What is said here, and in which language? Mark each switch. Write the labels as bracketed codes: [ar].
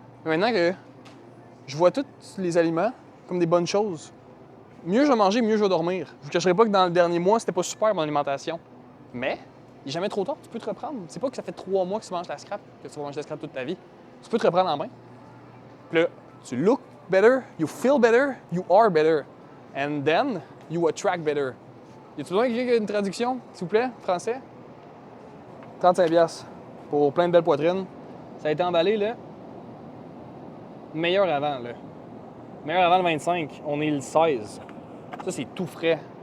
[fr] Mais maintenant que je vois tous les aliments comme des bonnes choses, mieux je vais manger, mieux je vais dormir. Je vous cacherai pas que dans le dernier mois, c'était pas super mon alimentation. Mais il n'est jamais trop tard, tu peux te reprendre. C'est pas que ça fait 3 mois que tu manges la scrap, que tu vas manger la scrap toute ta vie. Tu peux te reprendre en main. Puis là, tu [en] look better, you feel better, you are better. And then, you attract better. [fr] Y a-tu besoin d'une traduction, s'il vous plaît, français? 35$ pour plein de belles poitrines. Ça a été emballé, là. Meilleur avant, là. Meilleur avant le 25. On est le 16. Ça, c'est tout frais.